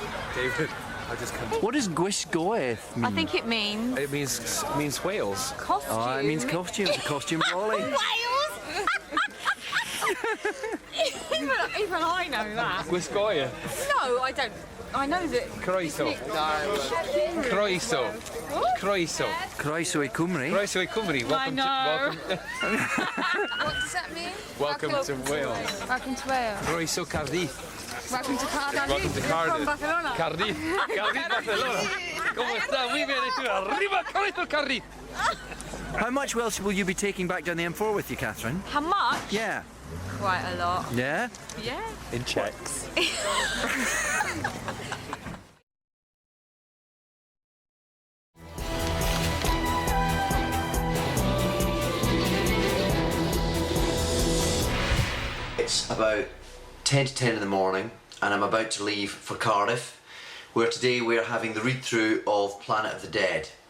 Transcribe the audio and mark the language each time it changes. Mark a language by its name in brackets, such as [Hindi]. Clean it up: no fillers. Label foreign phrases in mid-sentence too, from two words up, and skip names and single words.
[English] David, I just can't. What does Gwisgoeth mean? I think it means It means whales. costume. Oh, it means costume. It's a costume brolly. Wales. even I know that. [Welsh] Gwisgoia. No, I don't. I know that. Croeso. Croeso. Croeso. Croeso I Cymru. Croeso I Cymru. [English] Welcome know. to What does that mean? welcome to Wales. Welcome to Wales. [Welsh] Croeso Cardiff. [English] Welcome to Cardiff. Welcome to You're Cardiff. from Barcelona. Cardiff. Cardiff, [Spanish] Barcelona. ¿Cómo está? Muy bien. Y tú, arriba, [Welsh] Croeso Cardiff. [English] How much Welsh will you be taking back down the M4 with you, Catherine? How much? Yeah. Quite a lot. Yeah? Yeah. In checks. It's about 10 to 10 in the morning and I'm about to leave for Cardiff, where today we're having the read-through of Planet of the Dead,